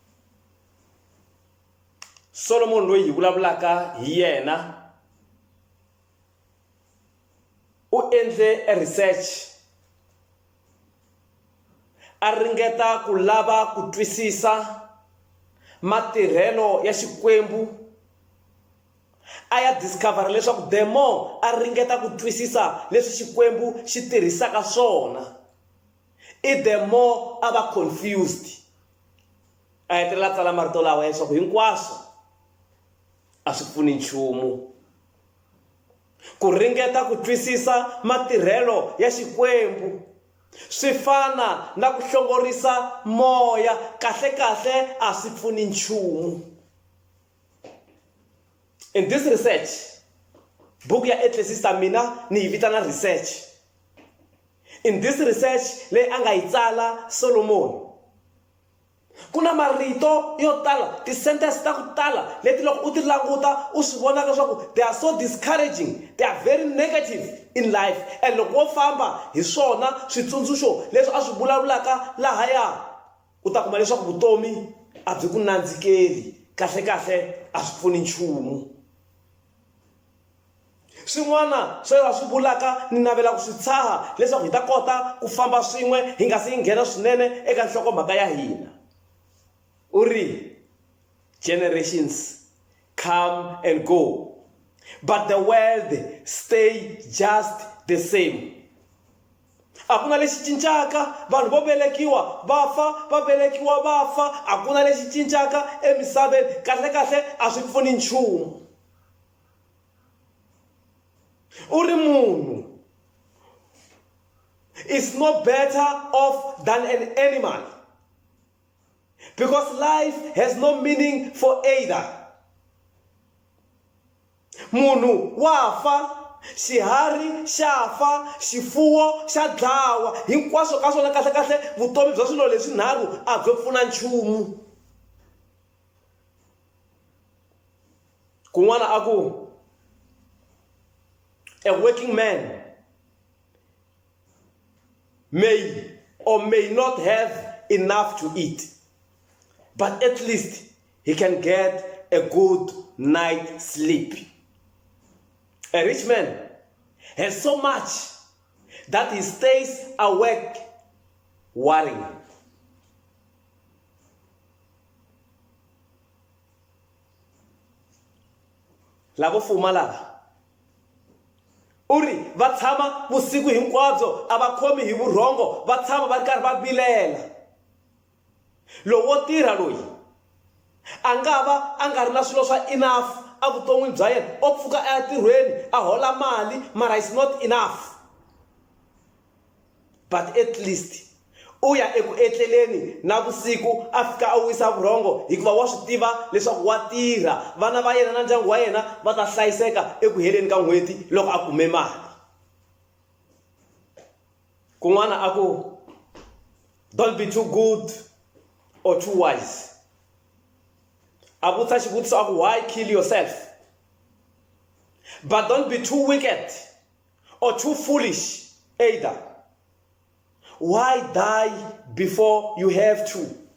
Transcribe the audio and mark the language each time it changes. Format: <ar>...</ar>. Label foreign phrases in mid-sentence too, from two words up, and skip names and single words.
<ts>Solomon loyi hi vulavulaka hi yena u endle a research a ringeta ku lava ku twisisa matirhelo ya Xikwembu. A ya discover leswaku</ts> <en>the more</en> <ts>a ringeta ku twisisa leswi Xikwembu xi tirhisaka swona,</ts> <en>the more</en> <ts>a va confused. A hetelela tsala marito lawa leswaku hinkwaswo a swi pfuni nchumu. Ku ringeta ku twisisa matirhelo ya Xikwembu swi fana na ku hlongorisa moya, kahle a swi pfuni nchumu.</ts> <en>In this research,</en> <ts>book ya Ecclesiastes mina ni yi vitana research.</ts> <en>In this research</en> <ts>leyi a nga yi tsala Solomon, kuna marito yo tala, ti-sentence ta ku tala leti loko u ti languta u swi vona leswaku</ts> <en>they are so discouraging, they are very negative in life.</en> <ts>And loko wo famba hi swona switsundzuxo leswi a swi vulavulaka lahaya, u ta kuma leswaku vutomi a byi ku nandzikeli, kahle a swi pfuni nchumu. Swin'wana swo va swi vulaka ni navela ku swi tshaha leswaku hi ta kota ku famba swin'we hi nga si nghena swinene eka nhlokomhaka ya hina.</ts> <en>U ri generations come and go, but the world stay just the same.</en> <ts>A ku na lexi cincaka, vanhu vo velekiwa va fa, va velekiwa va fa. A ku na lexi cincaka emisaveni, kahle a swi pfuni nchumu. Uri munhu</ts> <en>is no better off than an animal, because life has no meaning for either.</en> <ts>Munhu wa fa, xihari xa fa, xifuwo xa dlawa, hinkwaswo ka swona kahle vutomi bya swilo leswi nharhu a byo pfuna nchumu. Kun'wana a ku</ts> <en>a working man may or may not have enough to eat, but at least he can get a good night's sleep. A rich man has so much that he stays awake worrying.</en> <ts>Lavo fuma lava uri va tshama vusiku hinkwabyo a va khomi hi vurhongo, va tshama va ri karhi va vilela. Lowo wo tirha loyi a nga ri na swilo swa enough a vuton'wini bya yena, o pfuka a ya tirhweni a hola mali mara</ts> <en>is not enough. But at least</en> <ts>u ya eku etleleni na vusiku a fika a wisa vurhongo hikuva wa swi tiva leswaku wa tirha, vana va yena na ndyangu wa yena va ta hlayiseka eku heleni ka n'hweti loko a kume mali. Kun'wana a ku</ts> <en>Don't be too good or too wise. Why kill yourself? But don't be too wicked or too foolish either. Why die before you have to?</en>